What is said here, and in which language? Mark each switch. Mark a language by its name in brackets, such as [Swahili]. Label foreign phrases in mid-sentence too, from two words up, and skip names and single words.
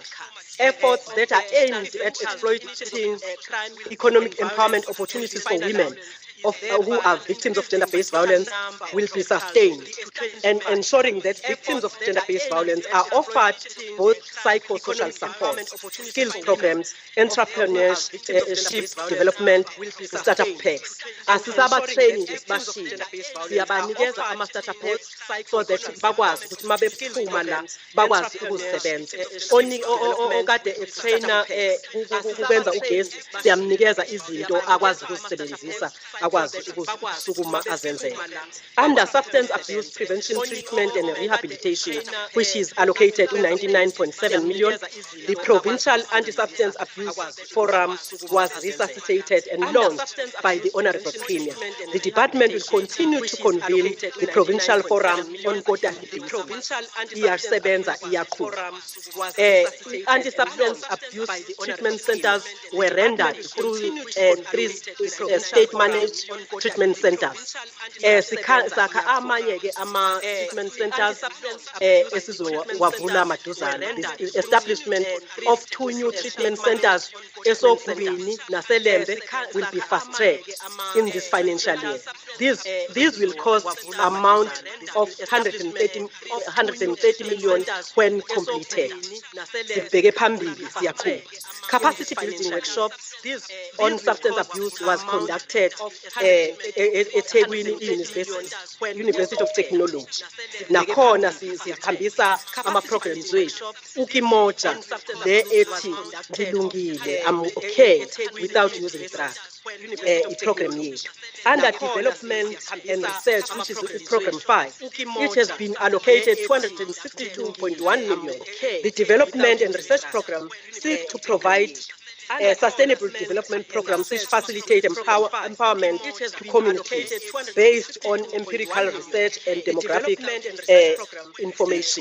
[English] Efforts that are aimed at exploiting economic empowerment opportunities for women who are victims of gender-based violence will be sustained, and ensuring that victims of gender-based violence are offered both psychosocial support, skills programs, entrepreneurship development, startup packs. [Zulu] Asisaba training esibashile, siyabanikeza ama- [English] startup packs so that [Zulu] bakwazi ukuthi mabephuma la bakwazi ukusebenza. Okade etrainer ukwenza ugesi siyamnikeza izinto akwazi ukuzisebenzisa. [English] Under substance abuse prevention, treatment and rehabilitation, which is allocated to 99.7 million, the Provincial Anti-Substance Abuse Forum was resuscitated and launched by the Honourable Premier. The department will continue to convene the Provincial Forum on quarterly basis. Anti-substance abuse treatment centers were rendered through 3 state-managed treatment centers. [Zulu] Saka amanye [English] treatment centers [Zulu] esizowavula maduzane. [English] The establishment of 2 new treatment centers eSogubini naseLembe will be fast-tracked in this financial year. These will cost amount of 130 million when completed. Capacity building workshops on substance abuse was conducted at University of Technology. [Zulu] Nakhona sihambisa ama-programs wethu. Ukimoja le ethi ngilungile, [English] I'm okay without using drugs. [Zulu] Program yethu. [English] Under development and research, which is program 5, it has been allocated 262.1 million. The development and research program seeks to provide sustainable development programs which facilitate empowerment to communities based on empirical research and demographic information.